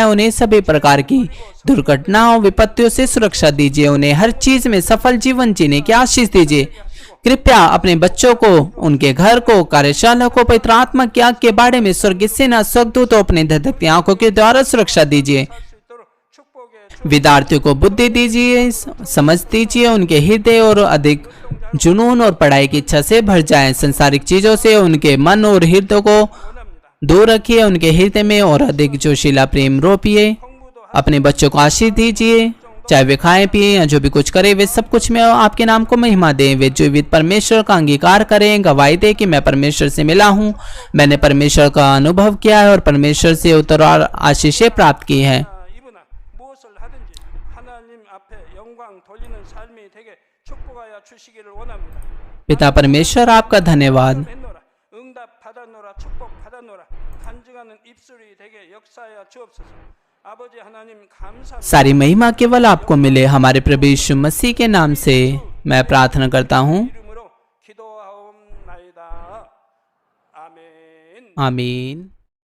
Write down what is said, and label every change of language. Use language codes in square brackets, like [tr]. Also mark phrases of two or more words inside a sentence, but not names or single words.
[hi] उन्हें सभी प्रकार की दुर्घटनाओं विपत्तियों से सुरक्षा दीजिए। उन्हें हर चीज में सफल जीवन जीने की आशीष दीजिए। कृपया अपने बच्चों को, उनके घर को, कार्यशाला को पवित्र आत्मा की आग के बाड़े में स्वर्गीय सेना स्वर्गदूतों अपने धधकती आंखों के द्वारा सुरक्षा दीजिए। [ko] 수 있도록 축복의 [hi] विद्यार्थियों को बुद्धि दीजिए, समझ दीजिए। उनके हृदय और अधिक जुनून और पढ़ाई की इच्छा से भर जाएं। संसारिक चीजों से उनके मन और हृदय को दूर रखिए। उनके हृदय में और अधिक जोशीला प्रेम रोपिए। अपने बच्चों को आशीष दीजिए। चाहे वे खाएं पिए या जो भी कुछ करें, वे सब कुछ में आपके नाम को महिमा दें। वे जीवित परमेश्वर का अंगीकार करें, गवाही दें कि मैं परमेश्वर से मिला हूँ, मैंने परमेश्वर का अनुभव किया है और परमेश्वर से उत्तरार आशीषें प्राप्त की है। [ko] 이분아 무엇을 하든지 하나님 앞에 영광 돌리는 삶이 되게 축복하여 주시기를 원합니다. [hi] पिता परमेश्वर आपका धन्यवाद। [ko] 했노라 응답 받았노라 축복 받았노라 간증하는 입술이 되게 역사하여 주옵소서. 아버지 하나님 감사합니다. [hi] सारी महिमा केवल आपको मिले। हमारे प्रभु यीशु मसीह के नाम से मैं प्रार्थना करता हूँ, [ko] 이름으로 기도하옵나이다. 아멘. [hi] आमीन।